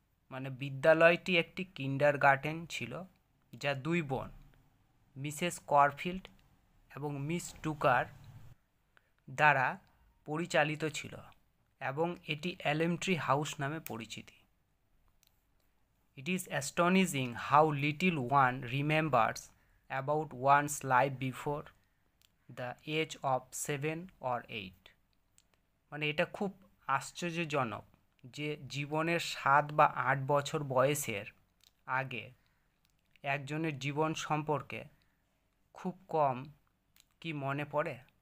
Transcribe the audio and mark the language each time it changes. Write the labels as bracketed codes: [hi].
[bn] মানে বিদ্যালয়টি একটি কিন্ডার গার্ডেন ছিল যা দুই বোন মিসেস করফিল্ড এবং মিস টুকার দ্বারা পরিচালিত ছিল এবং এটি এলিমেন্টারি হাউস নামে পরিচিত। [en] It is astonishing how little one remembers about one's life before the age of 7 or 8. [bn] মানে এটা খুব আশ্চর্যজনক যে জীবনের 7 বা 8 বছর বয়সের আগে একজনের জীবন সম্পর্কে খুব কম কি মনে পড়ে।